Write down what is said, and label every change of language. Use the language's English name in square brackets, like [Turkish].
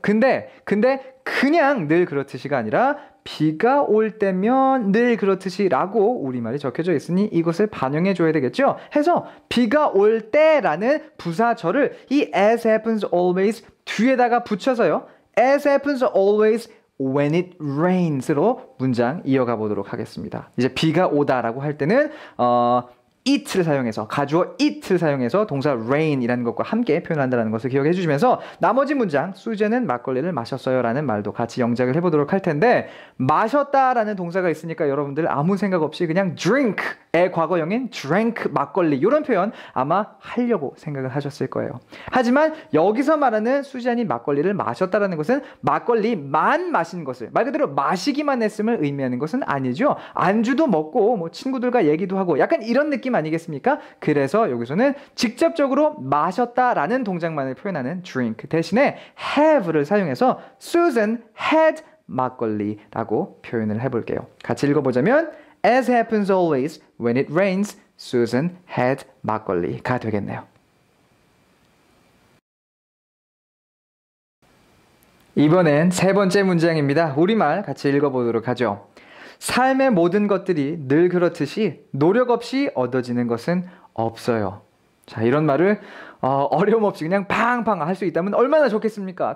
[Korean] 근데 그냥 늘 그렇듯이가 아니라 비가 올 때면 늘 그렇듯이 라고 우리말이 적혀져 있으니 이것을 반영해 줘야 되겠죠. 해서 비가 올 때라는 부사절을 이 [English] as happens always [Korean] 뒤에다가 붙여서요. [English] as happens always when it rains로 [Korean] 문장 이어가 보도록 하겠습니다. 이제 비가 오다라고 할 때는 it를 사용해서, 가주어 it를 사용해서 동사 rain이라는 것과 함께 표현한다는 것을 기억해 주시면서 나머지 문장 수제는 막걸리를 마셨어요 라는 말도 같이 영작을 해보도록 할 텐데, 마셨다라는 동사가 있으니까 여러분들 아무 생각 없이 그냥 drink의 과거형인 drank 막걸리 이런 표현 아마 하려고 생각을 하셨을 거예요. 하지만 여기서 말하는 수잔이 막걸리를 마셨다라는 것은 막걸리만 마신 것을, 말 그대로 마시기만 했음을 의미하는 것은 아니죠. 안주도 먹고 뭐 친구들과 얘기도 하고 약간 이런 느낌 아니겠습니까? 그래서 여기서는 직접적으로 마셨다라는 동작만을 표현하는 drink 대신에 have를 사용해서 [English] Susan had [Korean] 막걸리라고 표현을 해볼게요. 같이 읽어보자면 [English] as happens always when it rains, Susan had [Korean] 막걸리가 되겠네요. 이번엔 세 번째 문장입니다. 우리말 같이 읽어보도록 하죠. 삶의 모든 것들이 늘 그렇듯이 노력 없이 얻어지는 것은 없어요. 자, 이런 말을 어려움 없이 그냥 팡팡 할 수 있다면 얼마나 좋겠습니까?